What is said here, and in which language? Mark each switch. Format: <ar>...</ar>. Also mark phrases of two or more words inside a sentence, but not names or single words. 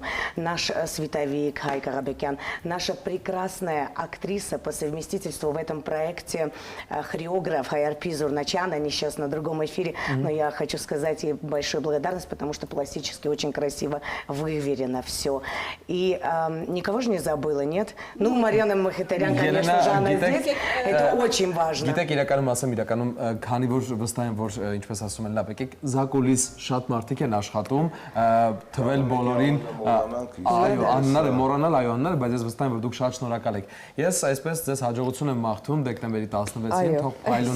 <ru>Наш световик Хай Карабекян. Наша прекрасная актриса по совместительству в этом проекте, хореограф Хайарпи Зурначан. Они сейчас на другом эфире, но я хочу сказать ей большое благодарность, потому что пластически очень красиво выверено все. И никого же не забыла, нет? Ну, Марьяна Мхитарян, конечно же, она здесь. Это очень важно.</ru> <hy>Գիտեք իրականում ասեմ, իրականում քանի որ վստահ եմ, որ ինչպես ասում են, լավ եկեք, Զակուլիս շատ մարդիկ են աշխատում, թվել բոլորին, այո, անունները մոռանալ, այո, անունները, բայց ես վստահ եմ, որ դուք շատ շնորհակալ եք։ Ես այսպես ձեզ հաջողություն եմ մաղթում դեկտեմբերի 16-ին, թող փայլուն</hy>